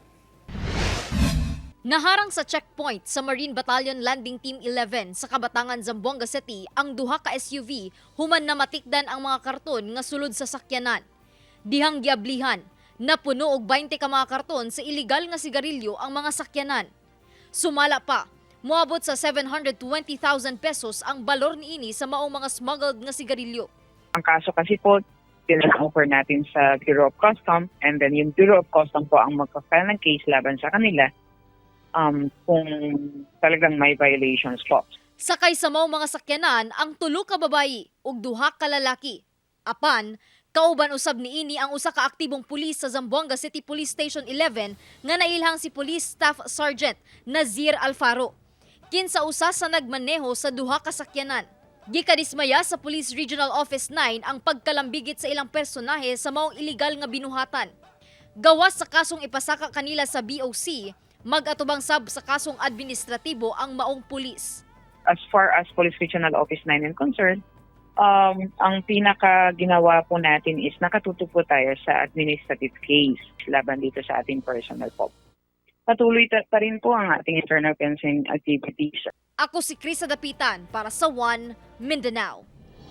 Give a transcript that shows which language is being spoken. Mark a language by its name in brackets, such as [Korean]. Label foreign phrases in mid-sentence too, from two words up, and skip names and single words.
[Cebuano] Naharang sa checkpoint sa Marine Battalion Landing Team 11 sa Kabatangan, Zamboanga City ang duha ka SUV human na matikdan ang mga karton nga sulod sa sakyanan. Dihang giablihan, napuno og 20 ka mga karton sa iligal nga sigarilyo ang mga sakyanan. Sumala pa, moabot sa 720,000 pesos ang balor niini sa maong mga smuggled nga sigarilyo. [Filipino] Ang kaso kasi po, pinaka-offer natin sa Bureau of Customs, and then yung Bureau of Customs po ang magpa-file ng case laban sa kanila kung talagang may violations po. [Cebuano] Sakay sa maong mga sakyanan ang 3 ka babayi ug 2 ka lalaki. Apan, kauban usab niini ang usa ka aktibong pulis sa Zamboanga City Police Station 11 nga nailhang si Police Staff Sergeant Nazir Alfaro. Kinsa usa sa nagmaneho sa 2 ka sakyanan. Gikadismaya sa Police Regional Office 9 ang pagkalambigit sa ilang personahe sa maong iligal nga binuhatan. Gawas sa kasong ipasaka kanila sa BOC, mag-atubang sab sa kasong administratibo ang maong pulis. [English] As far as Police Regional Office 9 is concerned, [Filipino] ang pinaka ginawa po natin is nakatuto po tayo sa [English] administrative case [Filipino] laban dito sa ating personal po. Patuloy pa rin po ang ating [English] internal fencing activities. [Cebuano] Ako si Krisa Dapitan para sa One Mindanao.